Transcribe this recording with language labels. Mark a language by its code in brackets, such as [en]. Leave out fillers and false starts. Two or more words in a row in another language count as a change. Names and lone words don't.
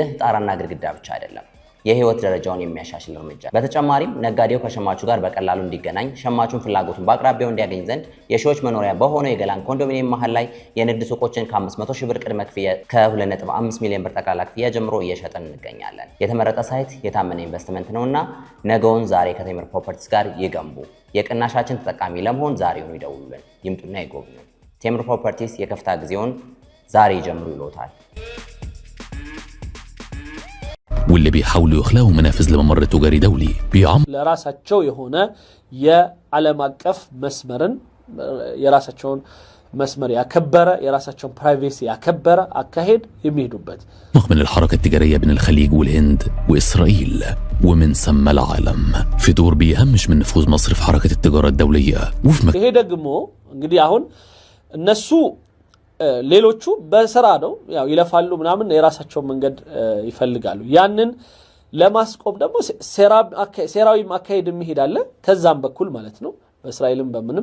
[am] ጣራና ግድግዳ ብቻ አይደለም የህይወት ደረጃውን የሚያሻሽል እርምጃ በተጨማሪም ነጋዴው ከሸማቹ ጋር በቀላሉ እንዲገናኝ ሸማቹን ፍላጎቱን በአቅራቢያው እንዲያገኝ ዘንድ የሺዎች መኖሪያ በሆነው የገላን ኮንዶሚኒየም መሃል ላይ የንግድ ሱቆችን ከ500 ሺህ ብር ቅድመ ክፍያ ከ2.5 ሚሊዮን ብር ጠቅላላ ክፍያ ጀምሮ እየሸጠን እንገኛለን የተመረጠ ሳይት የታመነ ኢንቨስትመንት ነውና ነገውን ዛሬ ከቴምር ፕሮፐርቲስ ጋር ይገንቡ የቅናሻችን ተጠቃሚ ለመሆን ዛሬውኑ ይደውሉልን ይምጡና ይጎብኙ ቴምር ፕሮፐርቲስ የከፍታ ጊዜውን ዛሬ ጀምሩ ይሎታል [ar] واللي بيحاولوا يخلقوا منافذ لممر تجاري دولي [am] ለራሳቸው የሆነ የዓለም አቀፍ መስመርን የራሳቸውን መስመር ያከበረ የራሳቸውን ፕራይቬሲ ያከበረ አካሄድ የሚሄዱበት [ar] من الحركة التجارية بين الخليج والهند وإسرائيل ومن ثم العالم في دور بيهمش من نفوذ مصر في حركة التجارة الدولية [am] ይሄ ደግሞ እንግዲህ አሁን እነሱ ሌሎቹ በስራ ነው ያው ይለፋሉ ምናምን የራሳቸው መንገድ ይፈልጋሉ ያንን ለማስቆም ደግሞ ሴራዊ ማካሄድ የሚሄዳለ ከዛም በኩል ማለት ነው በእስራኤልም በምንም